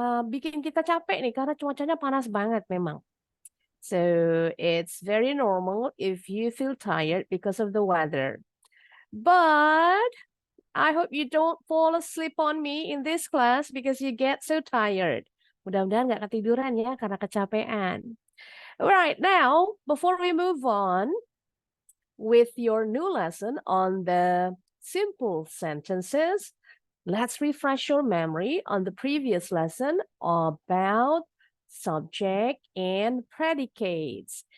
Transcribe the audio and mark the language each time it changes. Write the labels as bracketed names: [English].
[Indonesian] Bikin kita capek nih karena cuacanya panas banget memang. [English] So it's very normal if you feel tired because of the weather. But I hope you don't fall asleep on me in this class because you get so tired. [Indonesian] Mudah-mudahan nggak ketiduran ya karena kecapean. [English] Alright, now before we move on, with your new lesson on the simple sentences, let's refresh your memory on the previous lesson about subject and predicates.